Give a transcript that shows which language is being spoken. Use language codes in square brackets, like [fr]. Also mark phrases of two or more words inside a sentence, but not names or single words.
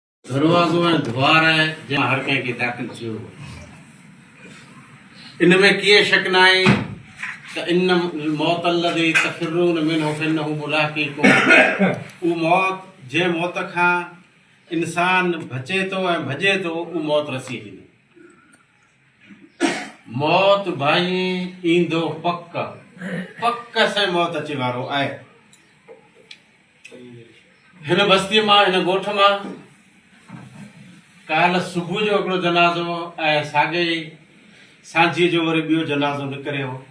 [sd] दरवाज़ो ऐं द्वार आहे जंहिं हर कंहिंखे दाख़िल थियो। इन में कीअं शक न आहे त [ar] إن الموت الذي تفرون منه فإنه ملاقيكم. [sd] उहा मौत जंहिं मौत खां इंसान बचे थो ऐं भॼे थो उहा मौत रसी ईंदी। मौत भाई ईंदो पक पक से मौत अचे वारो आहे। हिन बस्तीअ मां हिन ॻोठ मां काल्ह सुबुह जो हिकिड़ो जनाज़ो ऐं साॻे ई सांझीअ जो वरी ॿियो जनाज़ो निकिरियो।